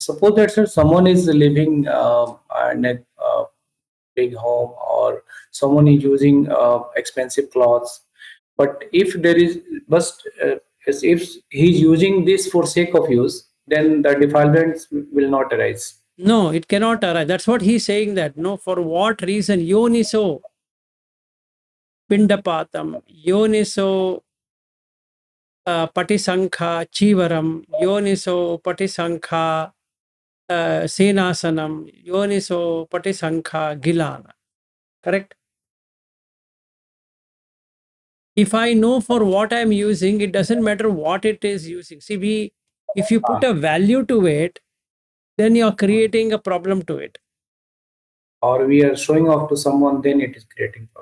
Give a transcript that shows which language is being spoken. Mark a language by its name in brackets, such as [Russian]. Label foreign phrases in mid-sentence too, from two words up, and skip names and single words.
[English] Suppose that sir, someone is living in a big home, or someone is using expensive clothes, but if there is but if he's using this for sake of use, then the defilements will not arise. No, it cannot arise. That's what he's saying, that no, for what reason? [Pali] Yoniso pindapatam, yoniso patisankha chivaram, yoniso patisankha senasanam, yoniso patisankha gilana. [English] Correct? If I know for what I'm using, it doesn't matter what it is using. See, if you put a value to it, then you're creating a problem to it. Or we are showing off to someone, then it is creating problem.